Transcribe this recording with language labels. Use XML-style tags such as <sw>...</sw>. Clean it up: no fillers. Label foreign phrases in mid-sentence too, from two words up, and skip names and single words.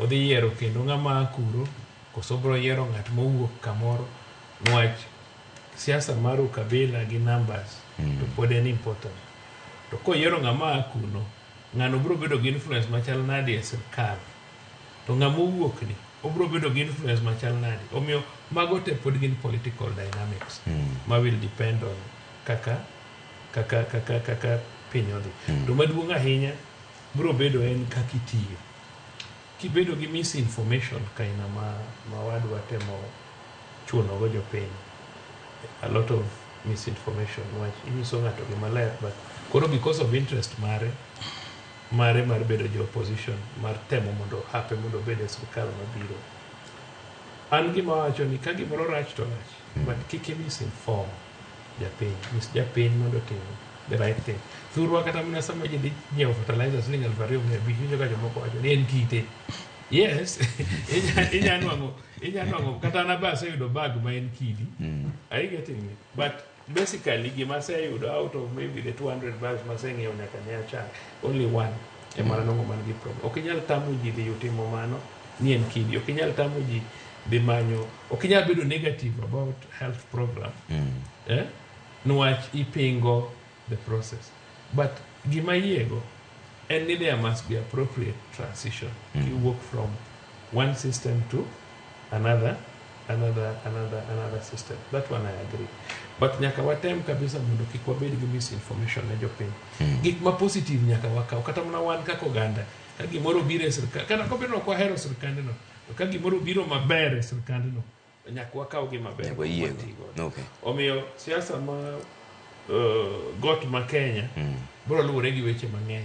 <luo>Odhi yiero kendo ng'ama kuro koso bro yiero ng'at mowuok kamoro nwach siasa mar ukabila gi numbers to pod en important. To koyiero ng'ama kuno ng'ano bro bedo gi influence machal nade e sirkal. To ng'ama owuok ni obro bedo gi influence machal nade. Omiyo mago te pod gin</luo> <en>political dynamics</en> <luo>ma</luo> <en>will depend on</en> <luo>kaka piny odhi. To maduong' ahinya bro bedo en kaka itiyo. Kibedo gi misinformation kaina ma wadwa temo chuno go jopiny.</luo> <en>A lot of misinformation which</en> <luo>inyiso ng'ato gima ler, but koro</luo> <en>because of interest</en> <luo>mare mar bedo jo opposition mar temo mondo hape mondo bede sirkal mabiro. An gima wacho ni ka gimoro rach to rach, but kik misinform japiny mondo tim</luo> <en>the right thing.</en> <luo>Thurwa kata mna sama ji nyiewo fertilizer siling 2,500 ka jomoko wacho ni en kite. Yes, inyanwango kata na ba sayudo bag ma en kidi.</luo> <en>Are you getting me? But basically</en> <luo>gima sayudo</luo> <en>out of maybe the 200 bags</en> <luo>ma sayng'iewo nyaka ne acha,</luo> <en>only one</en> <luo>emana nongo man gi</luo> <en>problem.</en> <luo>Okinyal tamo ji dhi utimo mano ni en kidi. Okinyal tamo ji dhi manyo. Okinyal bedo</luo> <en>negative about health program.</en> <luo>Nwach ipingo</luo> <en>the process.</en> <luo>But gima yiego,</luo> <en>and there must be appropriate transition. You work from one system to another system. That one I agree.</en> <luo>But nyaka watem kabisa mondo kik wabed gi misinformation ne jopiny. Gik ma positive nyaka wakaw. Kata mna wan kaka oganda. Ka gimoro biro e sirkal. Kana kobedo ok wahero sirkandno. Ka gimoro biro maber e sirkandno. Nyaka wakaw gi maber. Okay. Omiyo siasa ma got ma Kenya bro luore gi weche mang'eny.</luo>